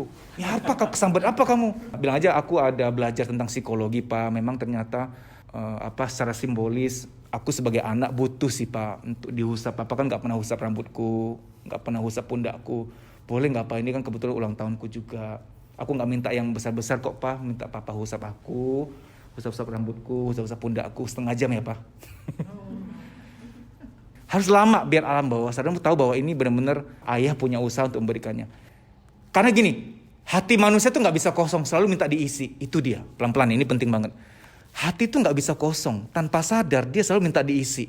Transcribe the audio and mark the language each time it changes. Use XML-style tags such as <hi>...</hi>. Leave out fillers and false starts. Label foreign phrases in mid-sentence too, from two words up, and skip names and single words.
<id>Ya apa kesambet apa kamu? Bilang aja aku ada belajar tentang psikologi pak, memang ternyata secara simbolis aku sebagai anak butuh sih pak untuk dihusap. Papa kan nggak pernah husap rambutku, nggak pernah husap pundakku. Boleh nggak pak, ini kan kebetulan ulang tahunku juga. Aku nggak minta yang besar-besar kok pak, minta papa husap aku, husap-husap rambutku, husap-husap pundakku, setengah jam ya pak. Harus lama biar alam bawah sadar tahu bahwa ini benar-benar ayah punya usaha untuk memberikannya. Karena gini, hati manusia tuh nggak bisa kosong, selalu minta diisi. Itu dia, pelan-pelan ini penting banget. Hati tuh nggak bisa kosong, tanpa sadar dia selalu minta diisi.</id>